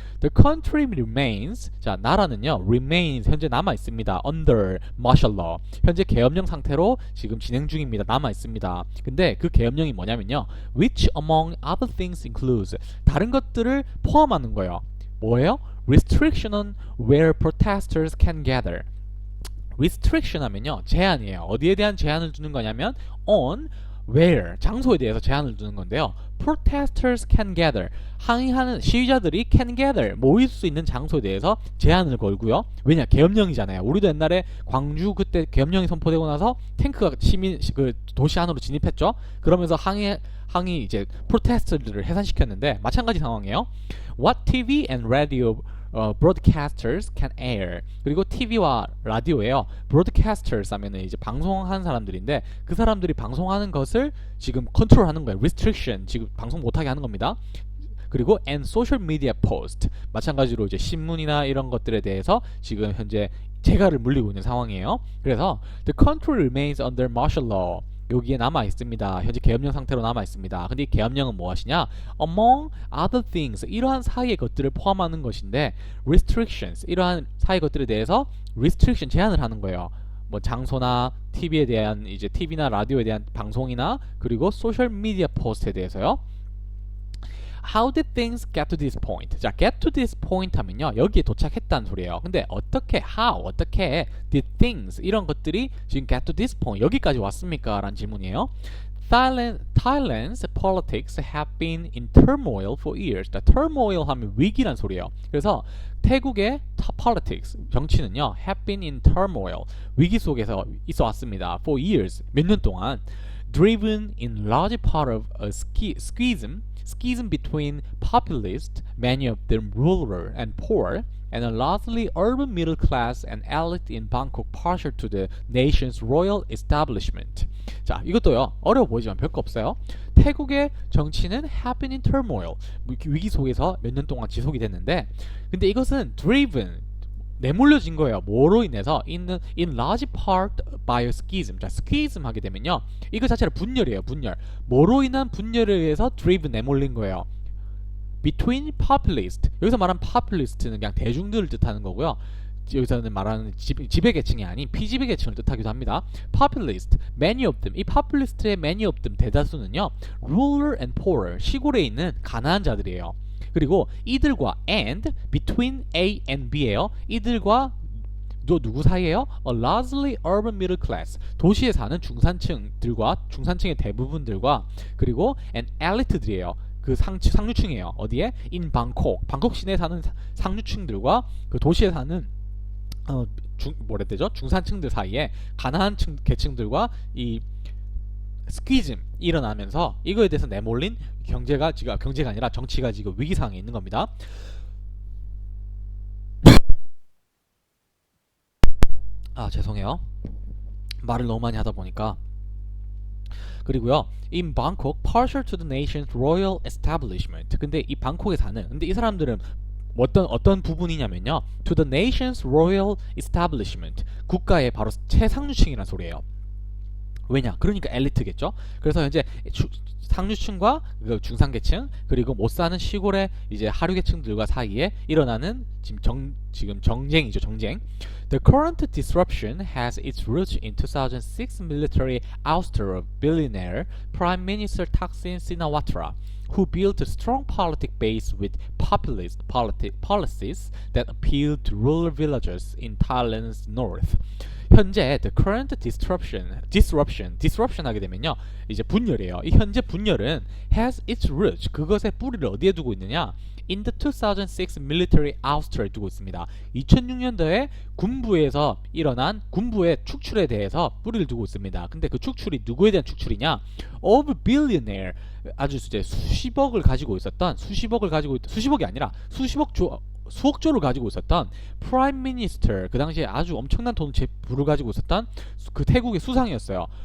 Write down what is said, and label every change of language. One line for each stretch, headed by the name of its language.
English: The country remains,
Korean: 자 나라는요, remains 현재 남아 있습니다.
English: under martial law,
Korean: 현재 계엄령 상태로 지금 진행 중입니다. 남아 있습니다. 근데 그 계엄령이 뭐냐면요,
English: which among other things includes,
Korean: 다른 것들을 포함하는 거예요. 뭐예요?
English: Restriction on where protesters can gather.
Korean: Restriction 하면요, 제한이에요. 어디에 대한 제한을 두는 거냐면
English: on where,
Korean: 장소에 대해서 제한을 두는 건데요.
English: Protesters can gather,
Korean: 항의하는 시위자들이
English: can gather,
Korean: 모일 수 있는 장소에 대해서 제한을 걸고요. 왜냐? 계엄령이잖아요. 우리도 옛날에 광주 그때 계엄령이 선포되고 나서 탱크가 시민 그 도시 안으로 진입했죠. 그러면서 항의 이제 프로테스트들을 해산시켰는데 마찬가지 상황이에요.
English: What TV and radio broadcasters can air.
Korean: 그리고 TV와 라디오예요. broadcasters 하면은 이제 방송하는 사람들인데 그 사람들이 방송하는 것을 지금 컨트롤하는 거예요. restriction, 지금 방송 못하게 하는 겁니다. 그리고
English: and social media post,
Korean: 마찬가지로 이제 신문이나 이런 것들에 대해서 지금 현재 재가를 물리고 있는 상황이에요. 그래서
English: the country remains under martial law,
Korean: 여기에 남아 있습니다. 현재 계엄령 상태로 남아 있습니다. 근데 이 계엄령은 무엇이냐?
English: Among other things,
Korean: 이러한 사이의 것들을 포함하는 것인데, restrictions, 이러한 사이의 것들에 대해서 restriction, 제한을 하는 거예요. 뭐 장소나 TV에 대한 이제 TV나 라디오에 대한 방송이나 그리고 소셜 미디어 포스트에 대해서요.
English: How did things get to this point?
Korean: 자,
English: get to this point
Korean: 하면요, 여기에 도착했다는 소리예요. 근데 어떻게, 어떻게
English: did things,
Korean: 이런 것들이 지금 get to this point, 여기까지 왔습니까? 라는 질문이에요.
English: Thailand's politics have been in turmoil for years.
Korean: turmoil 하면 위기란 소리예요. 그래서 태국의 politics, 정치는요,
English: have been in turmoil,
Korean: 위기 속에서 있어 왔습니다.
English: for years,
Korean: 몇 년 동안.
English: driven in large part of a schism between populists, many of them rural and poor, and a largely urban middle class and elite in Bangkok partial to the nation's royal establishment.
Korean: 자, 이것도요, 어려워 보이지만 별거 없어요. 태국의 정치는
English: have been in turmoil,
Korean: 위기 속에서 몇 년 동안 지속이 됐는데, 근데 이것은 driven, 내몰려진 거예요. 뭐로 인해서?
English: in large part by a schism.
Korean: 자, schism 하게 되면요, 이거 자체를 분열이에요. 분열. 뭐로 인한 분열에 의해서 driven, 내몰린 거예요.
English: between populist.
Korean: 여기서 말하는 populist는 그냥 대중들을 뜻하는 거고요. 여기서는 말하는 지배계층이 아닌 피지배계층을 뜻하기도 합니다.
English: populist, many of them.
Korean: 이 populist의
English: many of them
Korean: 대다수는요,
English: rural and poor,
Korean: 시골에 있는 가난한 자들이에요. 그리고 이들과
English: and between A and B
Korean: 예요. 이들과 누구 사이에요?
English: A largely urban middle class,
Korean: 도시에 사는 중산층들과 중산층의 대부분들과 그리고 an elite들이에요. 그 상류층이에요. 어디에?
English: in Bangkok,
Korean: 방콕 시내에 사는 상류층들과 그 도시에 사는 뭐라 해야 되죠? 중산층들 사이에 가난한 계층들과 이 스퀴즘 일어나면서 이거에 대해서 내몰린 경제가 아니라 정치가 지금 위기 상황에 있는 겁니다. 아, 죄송해요. 말을 너무 많이 하다 보니까. 그리고요,
English: in Bangkok, partial to the nation's royal establishment.
Korean: 근데 이 방콕에 사는, 근데 이 사람들은 어떤 부분이냐면요,
English: to the nation's royal establishment,
Korean: 국가의 바로 최상류층이라는 소리예요. 왜냐? 그러니까 엘리트겠죠. 그래서 현재 상류층과 그 중상계층 그리고 못 사는 시골의 이제 하류계층들과 사이에 일어나는 지금 정쟁이죠. 정쟁.
English: The current disruption has its roots in 2006 military ouster of billionaire Prime Minister Thaksin Shinawatra, who built a strong politic base with populist policies that appealed to rural villagers in Thailand's north.
Korean: 현재
English: the current disruption
Korean: 하게 되면요 이제 분열이에요. 이 현재 분열은
English: has its roots
Korean: 그것의 뿌리를 어디에 두고 있느냐?
English: In the 2006 military ouster에
Korean: 두고 있습니다. 2006년도에 군부에서 일어난 군부의 축출에 대해서 뿌리를 두고 있습니다. 근데 그 축출이 누구에 대한 축출이냐?
English: Of billionaire
Korean: 아주 이제 수십억을 가지고 있었던 수십억이 아니라 수억조를 가지고 있었던 프라임 미니스터 그 당시에 아주 엄청난 부를 가지고 있었던 그 태국의 수상이었어요.